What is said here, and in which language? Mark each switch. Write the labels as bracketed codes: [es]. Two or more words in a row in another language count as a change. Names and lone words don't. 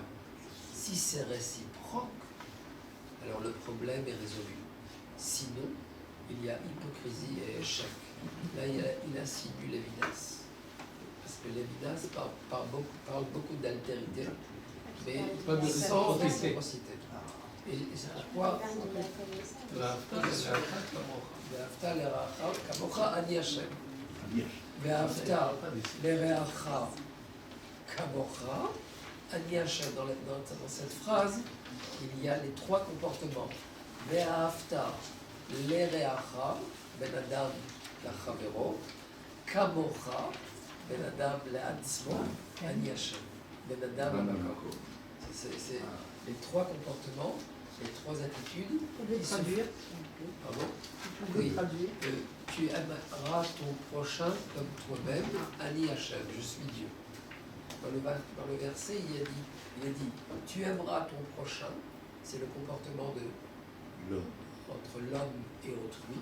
[fr] Si c'est réciproque, alors le problème est résolu. Sinon, il y a hypocrisie et échec. Là, il insinue l'évidence. Parce que l'évidence parle beaucoup d'altérité, mais sans réciprocité. Et c'est pourquoi [he] ואהבת לרעך כמוך אני השם. ואהבת לרעך כמוך אני השם. [fr] Dans cette phrase, il y a les trois comportements. [he] ואהבת לרעך, בין אדם לחברו, כמוך, בין אדם לעצמו, אני השם. בין אדם למקום. [fr] C'est les trois comportements, les trois attitudes. Pardon? Oui. Tu aimeras ton prochain comme toi-même, [he] אני השם, [fr] je suis Dieu. Dans le verset, il a dit, tu aimeras ton prochain, c'est le comportement entre l'homme et autrui.